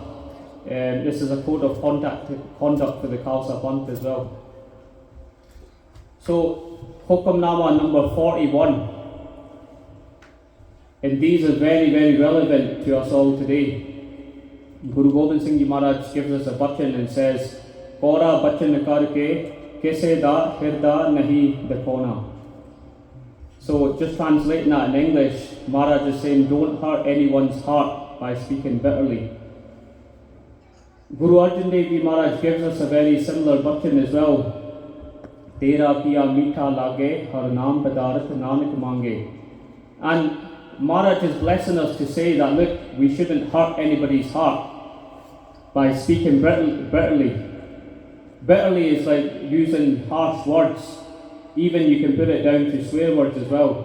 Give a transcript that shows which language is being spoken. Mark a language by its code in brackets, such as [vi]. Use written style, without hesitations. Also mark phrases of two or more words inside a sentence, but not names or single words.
[en] This is a code of conduct for the Khalsa Panth as well. So Hukamnama number 41, and these are very, very relevant to us all today. Guru Gobind Singh Ji Maharaj gives us a bachan and says, [pa] ਕੌੜਾ ਬਚਨ ਕਰਕੇ ਕਿਸੇ ਦਾ ਹਿਰਦਾ ਨਹੀਂ ਦੁਖਾਉਣਾ. [en] So just translating that in English, Maharaj is saying don't hurt anyone's heart by speaking bitterly. Guru Arjan Dev Ji Maharaj gives us a very similar bachan as well. [pa] ਤੇਰਾ ਕੀਆ ਮੀਠਾ ਲਾਗੈ ਹਰਿ ਨਾਮੁ ਪਦਾਰਥੁ ਨਾਨਕ ਮਾਂਗੈ. [en] And Maharaj is blessing us to say that look, we shouldn't hurt anybody's heart by speaking bitterly. Bitterly is like using harsh words. Even you can put it down to swear words as well.